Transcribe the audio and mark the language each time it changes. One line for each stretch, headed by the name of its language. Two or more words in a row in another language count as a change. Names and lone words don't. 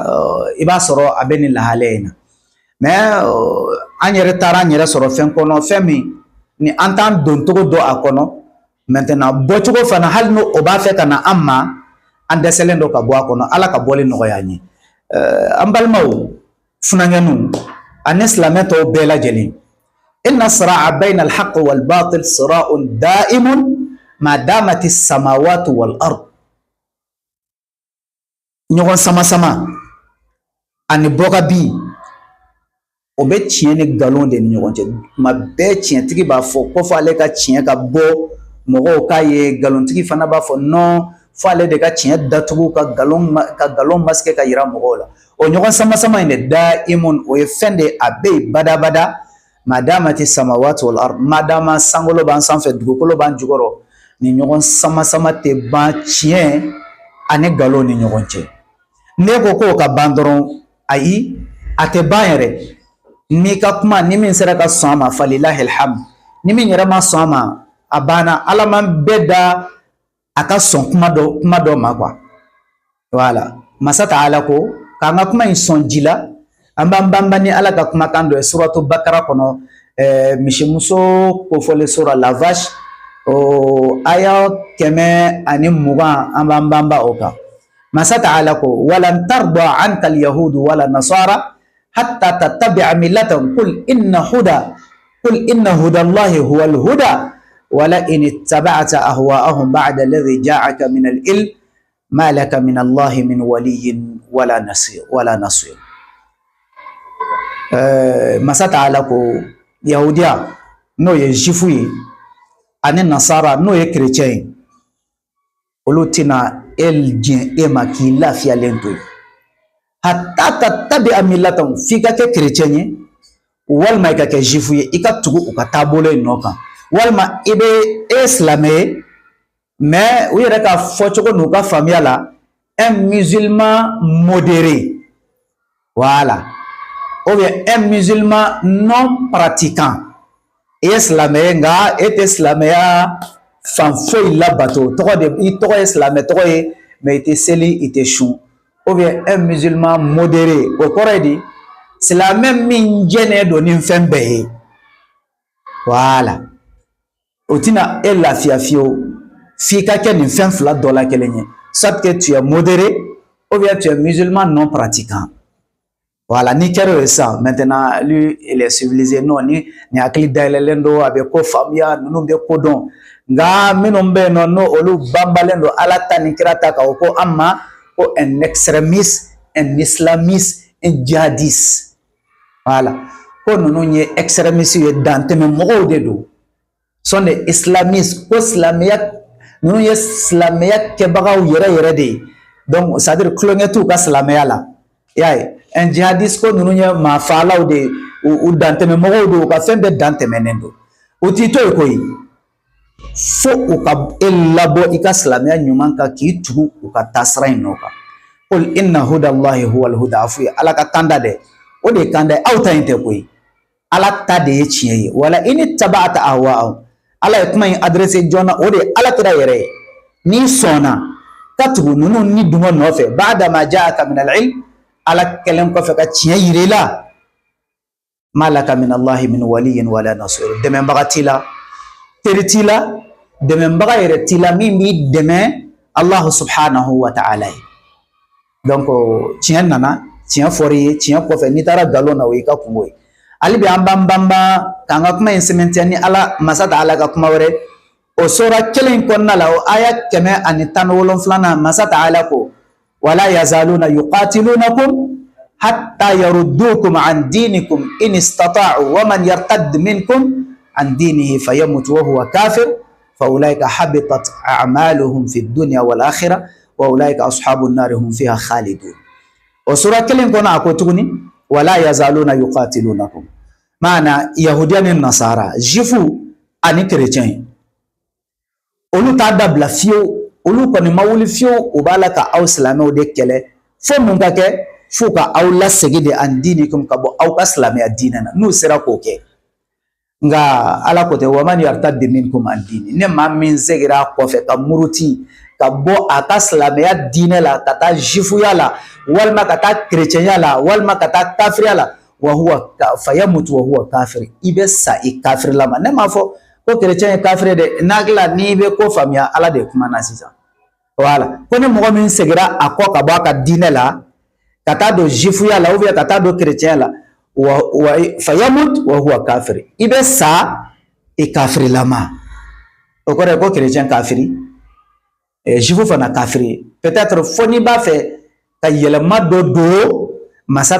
Bambara: i b'a sɔrɔ a bɛ nin lahalaya in na mais an yɛrɛ taara an yɛrɛ sɔrɔ fɛn kɔnɔ fɛn min ni an t'an don cogo dɔn a kɔnɔ maintenant bɔcogo fana hali n'o o b'a fɛ ka na an ma an dɛsɛlen don ka bɔ a kɔnɔ ala ka bɔli nɔgɔya an ye an balimaw funankɛninw ani silamɛ tɔw bɛɛ lajɛlen
Arabic: إن الصراع بين الحق والباطل صراع دائم ما دامت السماوات والأرض
Bambara: ɲɔgɔn sama ani bɔka bi o bɛ tiɲɛ ni nkalon de ni ɲɔgɔn cɛ tuma bɛɛ tiɲɛtigi b'a fɔ ko fɔ ale ka tiɲɛ ka bɔ mɔgɔw k'a ye nkalonitigi fana b'a fɔ non fɔ ale de ka tiɲɛ datugu ka nkalon masakɛ ka yira mɔgɔw la o ɲɔgɔn sama in de da'imun o ye fɛn de a bɛ yen badabada
Arabic: ما دامت السماوات والأرض
Bambara: madama sankolo b'an sanfɛ dugukolo b'an jukɔrɔ ni ɲɔgɔn sama tɛ ban tiɲɛ ani nkalon ni ɲɔgɔn cɛ ne ko k'o ka ban dɔrɔn ayi a tɛ ban yɛrɛ n'i ka kuma ni min sera ka sɔn a ma
Arabic: فلله الحمد
Bambara: ni min yɛrɛ ma sɔn a ma a banna ala man bɛɛ da a ka sɔn kuma dɔ ma
French: quoi voilà
Bambara: masa ta'ala ko k'an ka kuma in sɔn ji la an b'an banban ni ala ka kumakan dɔ ye suratu bakara kɔnɔ misimuso kofɔlen sura la vache o aya 120 an b'an banba o kan masa ta'ala ko
Arabic: ولن ترضى عنك اليهود ولا النصارى حتى تتبع ملتهم قل إن هدى الله هو الهدى ولئن اتبعت أهواءهم بعد الذي جاءك من العلم ما لك من الله من ولي ولا نصير
Bambara: masa ta'ala ko yahudiya n'o ye jufu ye ani nasara n'o ye chrétien ye olu tɛna diɲɛ e ma k'i lafiyalen to ye
Arabic: حتى تتبع ملتهم
Bambara: f'i ka kɛ chrétien ye walima i ka kɛ jufu ye i ka tugu u ka taabolo in nɔ kan walima i bɛ silamɛ ye mais u yɛrɛ ka fɔcogo n'u ka faamuya la
French: un musulman modéré voilà ou bien un musulman non pratiquant
Bambara: i ye silamɛ ye nka e tɛ silamɛya fan foyi labato i tɔgɔ ye silamɛ tɔgɔ ye mais i tɛ seli i tɛ sun
French: ou bien un musulman modéré
Bambara: o kɔrɔ ye di silamɛ min jɛnnen don ni fɛn bɛɛ ye voilà o tɛna e lafiya fiyewu f'i ka kɛ nin fɛn fila dɔ la kelen ye
French: soit que tu es modéré ou bien tu es musulman non pratiquant voilà
Bambara: ni kɛra o ye sisan
French: maintenant lui il est civilisé non
Bambara: ni hakili dayɛlɛlen don a bɛ ko faamuya ninnu bɛ ko dɔn nka minnu bɛ yen nɔ n'o olu banbalen don ala ta ni kira ta kan o ko an ma ko
French: un extrémiste un islamiste un djihadiste voilà
Bambara: ko ninnu ye extrémiste ye dantɛmɛ mɔgɔw de don
French: sont des islamistes
Bambara: ko silamɛya ninnu ye silamɛya kɛbagaw yɛrɛ de ye
French: donc c'est à dire
Bambara: tulonkɛ t'u ka silamɛya la i y'a ye
French: un djihadiste
Bambara: ko ninnu ye maafagalaw de ye u dantɛmɛ mɔgɔw don u ka fɛn bɛɛ dantɛmɛnen don u t'i to yen koyi fo u ka e labɔ i ka silamɛya ɲuman kan k'i tugu u ka taasira in nɔ kan
Arabic: قل إن هدى الله هو الهدى
Bambara: a f'u ye ala ka kan da dɛ o de ye kan da ye aw ta in tɛ koyi ala ta de ye tiɲɛ ye
Arabic: ولئن اتبعت أهواءهم
Bambara: ala ye kuma in adressé joona o de ye ala kira yɛrɛ ye n'i sɔnna ka tugu ninnu ni dungɔ nɔfɛ
Arabic: بعد ما جاءك من العلم
Bambara: ala kɛlen kɔfɛ ka tiɲɛ yira i la
Arabic: ما لك من الله من ولي ولا نصير
Bambara: dɛmɛbaga t'i la teri t'i la dɛmɛbaga yɛrɛ t'i la min b'i dɛmɛ
Arabic: الله سبحانه وتعالى
Bambara: ye donc tiɲɛ nana tiɲɛ fɔr'i ye tiɲɛ kɔfɛ n'i taara nkalon na o y'i ka kungo ye hali bi an b'an banban k'an ka kuma in sɛmɛntiya ni ala masa ta'ala ka kuma wɛrɛ o sura kelen in kɔnɔna la o aya 117 masa
Arabic: ta'ala ko ولا يزالون يقاتلونكم حتى يردوكم عن دينكم إن استطاعوا ومن يرتدد منكم عن دينه فيمت وهو كافر فأولئك حبطت أعمالهم في الدنيا والآخرة وأولئك أصحاب النار هم فيها خالدون
Bambara: o sura kelen kɔnɔ a ko tuguni
Arabic: ولا يزالون يقاتلونكم
Bambara: maana yahudiya ni nasara jufu ani chrétien olu t'a dabila fiyewu olu kɔni ma wuli fiyewu u b'a la ka aw silamɛw de kɛlɛ fo mun ka kɛ fo ka aw lasegin de
Arabic: عن دينكم
Bambara: ka bɔ aw ka silamɛya diinɛ na n'u sera k'o kɛ nka ala ko tɛ
Arabic: ومن يرتدد منكم عن دين
Bambara: ne maa min segira a kɔfɛ ka muruti ka bɔ a ka silamɛya diinɛ la ka taa jifuya la walima ka taa kerecɛnya la walima ka taa kafiriya la
Arabic: وهو فيموت وهو كافر
Bambara: i bɛ sa i kafirila ma ne m'a fɔ ko kerecɛn ye kafiri dɛ n'akila n'i bɛ ko faamuya ala de kuma na sisan wala ko ni mɔgɔ min segira a kɔ ka bɔ a ka diinɛ la ka taa don jifuya la ubiyɛn ka taa don kerecɛnya la
Arabic: فيمت وهو كافر
Bambara: i bɛ sa i kafirilama o kɔrɔ ye ko kerecɛn kafiri jifu fana kafiri peut-être fo n'i b'a fɛ ka yɛlɛma dɔ don masa